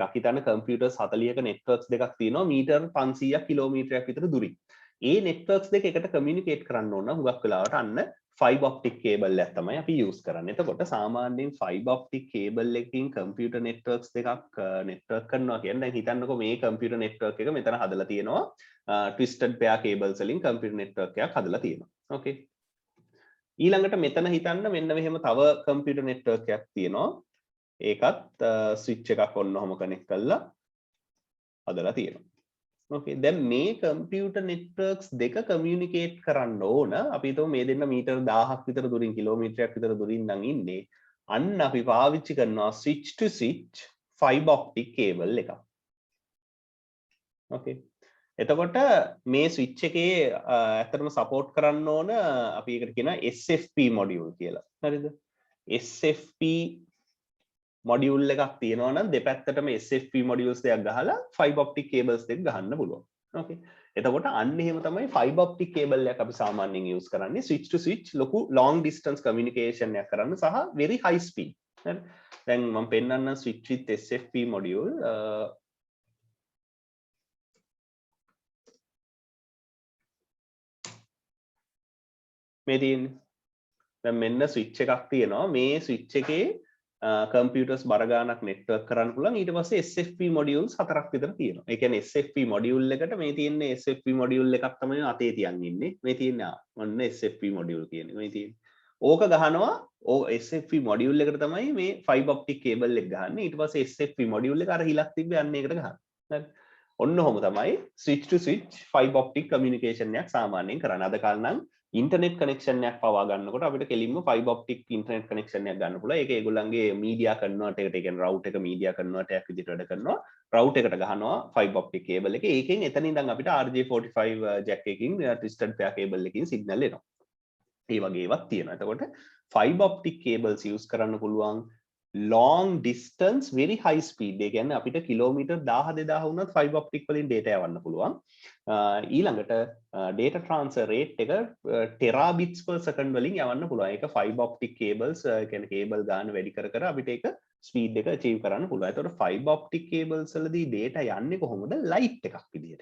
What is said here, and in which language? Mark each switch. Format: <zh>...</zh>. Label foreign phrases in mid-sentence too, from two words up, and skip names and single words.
<si>හිතන්න computers 40ක networks දෙකක් තියෙනවා මීටර් 500ක් කිලෝමීටරයක් විතර දුරින්. ඒ networks දෙක එකට communicate කරන්න ඕන හුඟක් වෙලාවට අන්න</si> <en>fiber optic cable</en> <si>එක තමයි අපි use කරන්නේ. එතකොට සාමාන්‍යයෙන්</si> <en>fiber optic cable</en> <si>එකකින්</si> <en>computer networks</en> <si>දෙකක් network කරනවා කියන්නේ දැන් හිතන්නකෝ මේ</si> <en>computer network</en> <si>එක මෙතන හදලා තියෙනවා</si> <en>twisted pair cables</en> <si>වලින්</si> <en>computer network</en> <si>එකක් හදලා තියෙනවා. Okay. ඊළඟට මෙතන හිතන්න මෙන්න මෙහෙම තව</si> <en>computer network</en> <si>එකක් තියෙනවා. ඒකත් switch එකක් ඔන්න ඔහම connect කරලා හදලා තියෙනවා. Okay. දැන් මේ</si> <en>computer networks</en> <si>දෙක communicate කරන්න ඕන. අපි හිතමු මේ දෙන්න මීටර් 1000ක් විතර දුරින් කිලෝමීටරයක් විතර දුරින් නම් ඉන්නේ. අන්න අපි පාවිච්චි කරනවා</si> <en>switch to switch fiber optic cable</en> <si>එකක්. Okay. එතකොට මේ ස්විච් එකේ ඇත්තටම සපෝට් කරන්න ඕන අපි ඒකට කියනවා</si> <en>SFP module</en> <si>කියලා. හරිද?</si> <en>SFP module</en> <si>එකක් තියෙනවා නම් දෙපැත්තටම</si> <en>SFP modules</en> <si>දෙකක් ගහලා</si> <en>fiber optic cables</en> <si>දෙක ගහන්න පුළුවන්. Okay. එතකොට අන්න එහෙම තමයි</si> <en>fiber optic cable</en> <si>එකක් අපි සාමාන්‍යයෙන් use කරන්නේ</si> <en>switch to switch</en> <si>ලොකු</si> <en>long distance communication</en> <si>එකක් කරන්න සහ</si> <en>very high speed.</en> <si>හරි. දැන් මම පෙන්නන්න</si> <en>switch with SFP module</en> <si>මේ තියෙන්නේ. දැන් මෙන්න ස්විච් එකක් තියෙනවා. මේ ස්විච් එකේ කම්පියුටර්ස් බර ගානක් නෙට්වර්ක් කරන්න පුළුවන්. ඊට පස්සේ</si> <en>SFP modules</en> <si>හතරක් විතර තියෙනවා. ඒ කියන්නේ</si> <en>SFP module</en> <si>එකට මේ තියෙන්නේ</si> <en>SFP module</en> <si>එකක් තමයි අතේ තියන් ඉන්නේ. මේ තියෙන්නේ ඔන්න</si> <en>SFP module</en> <si>කියන්නේ. මේ තියෙන්නේ. ඕක ගහනවා.</si> <en>SFP module</en> <si>එකට තමයි මේ</si> <en>fiber optic cable</en> <si>එක ගහන්නේ. ඊට පස්සේ</si> <en>SFP module</en> <si>එක අර හිලක් තිබ්බේ අන්න ඒකට ගහනවා. හරි. ඔන්න ඔහොම තමයි</si> <en>switch to switch fiber optic communication</en> <si>එකක් සාමාන්‍යයෙන් කරන්නේ. අද කාලේ නම්</si> <en>internet connection</en> <si>එකක් පවා ගන්නකොට අපිට කෙලින්ම</si> <en>fiber optic internet connection</en> <si>එකක් ගන්න පුළුවන්. ඒක ඒගොල්ලන්ගේ</si> <en>media converter</en> <si>එකට, ඒ කියන්නේ රවුටර් එක</si> <en>media converter</en> <si>එකක් විදිහට වැඩ කරනවා. රවුටර් එකට ගහනවා</si> <en>fiber optic cable</en> <si>එක. ඒකෙන් එතන ඉඳන් අපිට</si> <en>RJ45 jack</en> <si>එකකින්</si> <en>twisted pair cable</en> <si>එකකින් signal එනවා. ඒ වගේ ඒවාක් තියෙනවා. එතකොට</si> <en>fiber optic cables</en> <si>use කරන්න පුළුවන්</si> <en>long distance very high speed.</en> <si>ඒ කියන්නේ අපිට කිලෝමීටර් 1000 2000 වුණත්</si> <en>fiber optic</en> <si>වලින් data යවන්න පුළුවන්. ඊළඟට</si> <en>data transfer rate</en> <si>එක</si> <en>terabits per second</en> <si>වලින් යවන්න පුළුවන්. ඒක</si> <en>fiber optic cables</en> <si>කියන්නේ cable ගාන වැඩි කර කර අපිට ඒක speed එක achieve කරන්න පුළුවන්. ඒතකොට</si> <en>fiber optic cables</en> <si>වලදී data යන්නේ කොහොමද? light එකක් විදිහට.</si>